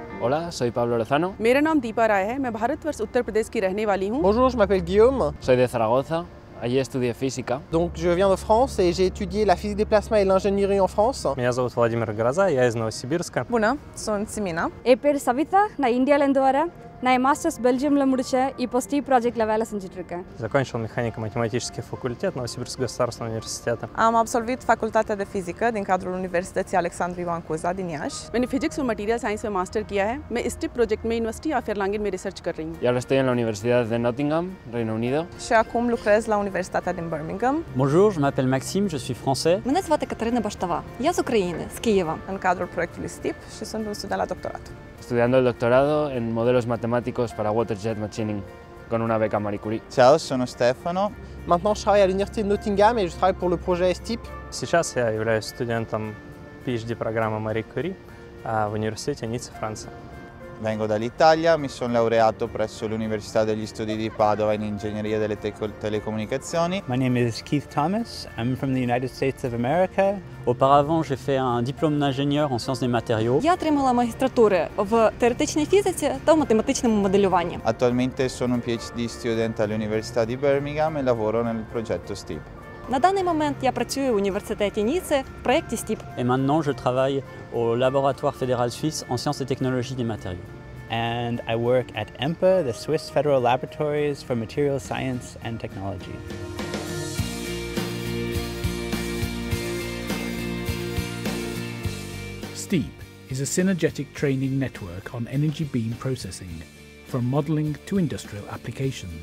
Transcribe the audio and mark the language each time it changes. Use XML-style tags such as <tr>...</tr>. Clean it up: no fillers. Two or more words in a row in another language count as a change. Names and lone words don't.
<es>Hola, soy Pablo Lozano.</es> <hi>मेरा नाम दीपा राय है, मैं भारतवर्ष उत्तर प्रदेश की रहने वाली हूँ।</hi> <fr>Bonjour, je m'appelle Guillaume.</fr> <es>Soy de Zaragoza. Allí estudié física.</es> <fr>Donc je viens de France et j'ai étudié la physique des plasmas et l'ingénierie en France.</fr> <ru>Меня зовут Владимир Гроза, я из Новосибирска.</ru> <ro>Bună, sunt Simina.</ro> <ta>என் பேர் சவிதா, நான் இந்தியாவிலேருந்து வரேன். நான் என் மாஸ்டர்ஸ் பெல்ஜியமில் முடித்தேன். இப்போ ஸ்டீப் ப்ராஜெக்டில் வேலை செஞ்சுட்ருக்கேன்.</ta> <ru>Закончил механико-математический факультет Новосибирского государственного университета.</ru> <ro>Am absolvit facultatea de fizică din cadrul Universității Alexandru Ioan Cuza din Iași.</ro> <hi>मैंने फिजिक्स और</hi> <en>material science</en> <hi>में मास्टर किया है। मैं स्टिप प्रोजेक्ट में यूनिवर्सिटी ऑफ एर्लांगेन में रिसर्च कर रही हूँ।</hi> <es>Y ahora estoy en la Universidad de Nottingham, Reino Unido.</es> <ro>Și acum lucrez la Universitatea din Birmingham.</ro> <fr>Bonjour, je m'appelle Maxime, je suis français.</fr> <uk>Мене звати Катерина Баштова. Я з України, з Києва.</uk> <ro>În cadrul proiectului STIP și sunt un student la doctorat.</ro> <es>Estudiando el doctorado en modelos matemáticos para</es> <en>water jet machining</en> <es>con una beca Marie Curie.</es> <it>Ciao, sono Stefano.</it> <fr>Maintenant je travaille à l'université de Nottingham et je travaille pour le projet STIP.</fr> <ru>Сейчас я являюсь студентом PhD-программы Marie Curie в университете Ницца, Франция.</ru> <it>Vengo dall'Italia, mi sono laureato presso l'Università degli Studi di Padova in Ingegneria delle Telecomunicazioni.</it> <en>My name is Keith Thomas. I'm from the United States of America.</en> <fr>Auparavant, j'ai fait un diplôme d'ingénieur en sciences des matériaux.</fr> <uk>Я отримала магістратури в теоретичній фізиці та в математичному моделюванні.</uk> <it>Attualmente sono un</it> <en>PhD student</en> <it>all'Università di Birmingham e lavoro nel progetto STIP.</it> <uk>На даний момент я працюю в університеті Ніци в проєкті STIP.</uk> <fr>Et maintenant, je travaille au laboratoire fédéral suisse en sciences et technologies des matériaux.</fr> <en>And I work at EMPA, the Swiss Federal Laboratories for Materials Science and Technology. STEEP is a synergetic training network on energy beam processing, from modelling to industrial applications.</en>